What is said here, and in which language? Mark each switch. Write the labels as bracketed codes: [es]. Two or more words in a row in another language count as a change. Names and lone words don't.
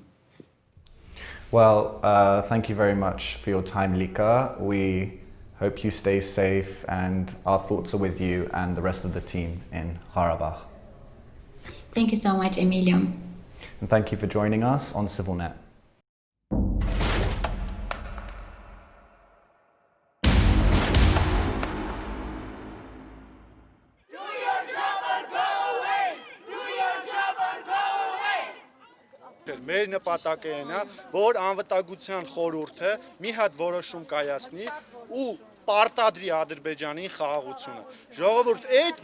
[en] Well, thank you very much for your time, Lika. We hope you stay safe, and our thoughts are with you and the rest of the team in Qarabağ. Thank you so much, Emilio. And thank you for joining us on CivilNet. [hy] Մեր նպատակը այն է, որ անվտանգության խորհուրդը մի հատ որոշում կայացնի ու պարտադրի Ադրբեջանին խաղաղությունը։ Ժողովուրդ, այդ